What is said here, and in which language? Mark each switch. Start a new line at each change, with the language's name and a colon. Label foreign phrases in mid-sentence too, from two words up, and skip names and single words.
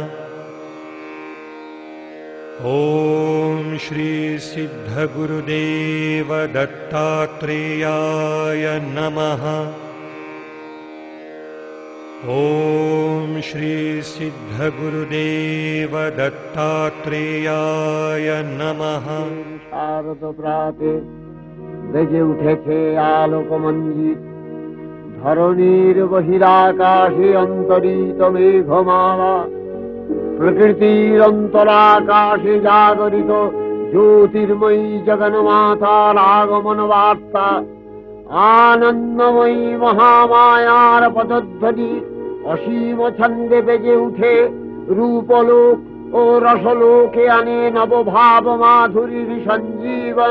Sanskrit: ओम श्री सिद्ध गुरुदेव दत्तात्रेयाय नमः। ओम श्री सिद्ध गुरुदेव दत्तात्रेयाय नमः।
Bangla: শারদ প্রাতে বেজে উঠেছে আলোক মঞ্জিত, ধরণীর বহিরাকাশে অন্তরিত মেঘমালা, প্রকৃতির অন্তরাকাশে জাগরিত জ্যোতির্ময়ী জগন্মাতার আগমন বার্তা, আনন্দময়ী মহামায়ার পদধ্বনি অসীম ছন্দে বেজে উঠে রূপলোক ও রসলোকে আনে নবভাব মাধুরীর সঞ্জীবন।